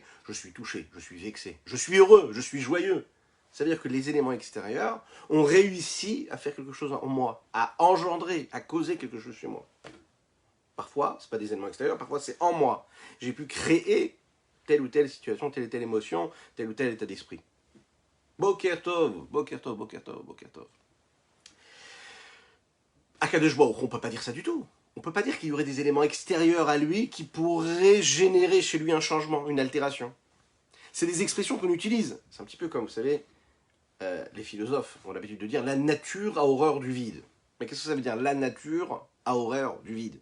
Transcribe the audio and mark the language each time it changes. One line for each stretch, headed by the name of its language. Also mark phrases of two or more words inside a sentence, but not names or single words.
French: Je suis touché, je suis vexé, je suis heureux, je suis joyeux. Ça veut dire que les éléments extérieurs ont réussi à faire quelque chose en moi, à engendrer, à causer quelque chose chez moi. Parfois, ce n'est pas des éléments extérieurs, parfois c'est en moi. J'ai pu créer telle ou telle situation, telle ou telle émotion, tel ou tel état d'esprit.
Hebrew: בוקר טוב, בוקר טוב, בוקר טוב, בוקר טוב.
French: Akadosh Baruch Hu, on ne peut pas dire ça du tout. On ne peut pas dire qu'il y aurait des éléments extérieurs à lui qui pourraient générer chez lui un changement, une altération. C'est des expressions qu'on utilise. C'est un petit peu comme, vous savez, les philosophes ont l'habitude de dire « la nature a horreur du vide ». Mais qu'est-ce que ça veut dire « la nature a horreur du vide » ?